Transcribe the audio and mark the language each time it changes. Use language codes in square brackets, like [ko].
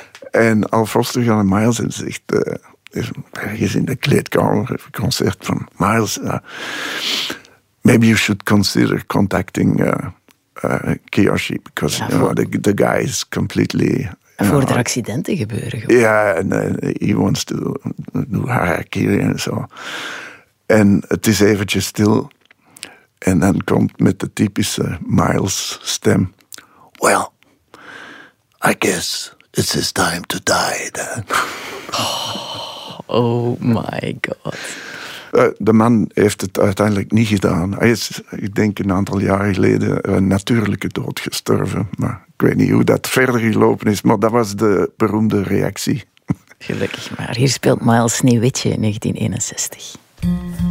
[nl] En Alf Foster gaat naar Miles en zegt, ergens in de kleedkamer, een concert van Miles, maybe you should consider contacting Kiyoshi, because ja, the guy is completely... Voor er accidenten gebeuren. [en] Ja, he wants to do harakiri en zo. [nl] En het is eventjes stil. En dan komt met de typische Miles stem. [en] Well, I guess it's his time to die then. Oh my god. [nl] De man heeft het uiteindelijk niet gedaan. Hij is, ik denk, een aantal jaren geleden een natuurlijke dood gestorven. Maar ik weet niet hoe dat verder gelopen is. Maar dat was de beroemde reactie. Gelukkig maar. Hier speelt Miles Sneeuwwitje in 1961.